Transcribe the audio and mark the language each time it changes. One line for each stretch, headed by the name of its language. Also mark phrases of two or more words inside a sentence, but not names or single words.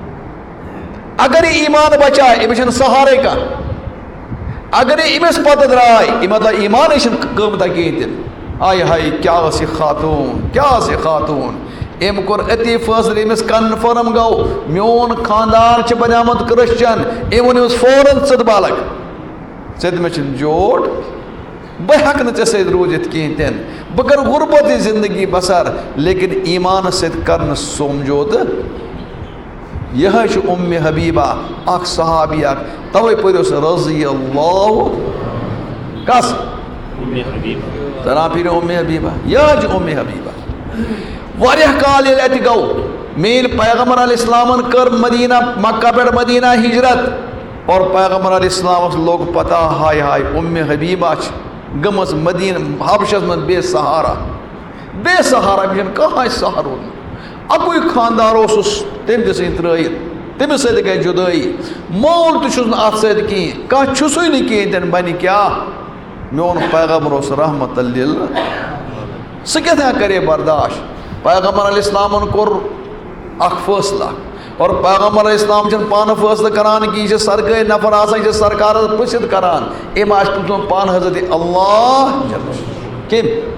Kashmiri: اگر یہِ ایمان بچایہِ أمِس چھنہٕ سہارے کانٛہہ اگر یہِ أمِس پتہٕ درٛاے یہِ مطلب ایمانٕے چھنہٕ قۭمتھا کِہیٖنۍ تہِ نہٕ آیہِ ہاے کیٛاہ ٲس یہِ خاتوٗن أمۍ کوٚر أتی فٲصلہٕ أمِس کنفٲرٕم گوٚو میون خاندان چھُ بنیومُت کرسچن أمۍ ووٚن أمِس فوراً ژٕ تہٕ بالک ژےٚ تہِ مےٚ چھُنہٕ جوڑ بہٕ ہٮ۪کہٕ نہٕ ژےٚ سۭتۍ روٗزِتھ کِہیٖنۍ تہِ نہٕ بہٕ کرٕ غُربتٕچ زندگی بسر لیکن ایمانس سۭتۍ کرنہٕ سمجھوتہٕ یِہے چھِ ام حبیبہ اکھ صحابی اکھ توے پٔرِوس رضی اللہ کس ذرا پھِرِ ام حبیبہ یہِ چھِ ام حبیبہ واریاہ کال ییٚلہِ اَتہِ گوٚو میٛٲنۍ پیغمبر علیہ السلامن کٔر مدینہ مکہ پٮ۪ٹھ مدینہ ہجرت اور پیغمبر علیہ السلامس لوٚگ پتہ ہاے ہاے ام حبیبہ چھِ گٔمٕژ مدینہ حبشس منٛز بے سہارا أمِس چھُنہٕ کٕہۭنۍ سہارٕ روٗدمُت اکُے خاندار اوسُس تٔمۍ تہِ ژھٕنۍ ترٛٲیِتھ تٔمِس سۭتۍ گٔے جُدٲیی مول تہِ چھُس نہٕ اتھ سۭتۍ کِہیٖنۍ کانٛہہ چھُسٕے نہٕ کِہیٖنۍ تہِ نہٕ بنہِ کیٛاہ میون پیغمبر اوس رحمت لِل سُہ کِتھ کرے برداشت پیغمبر علیہ السلامن کوٚر اکھ فٲصلہٕ اور پیغمبر علیہ السلام چھِنہٕ پانہٕ فٲصلہٕ کران کہِ یہِ چھِ سرکٲرۍ نفر آسان یہِ چھِ سرکارس پرٛژھِتھ کران أمۍ آسہِ پرٛژھمُت پانہٕ حضرت اللہ کٔمۍ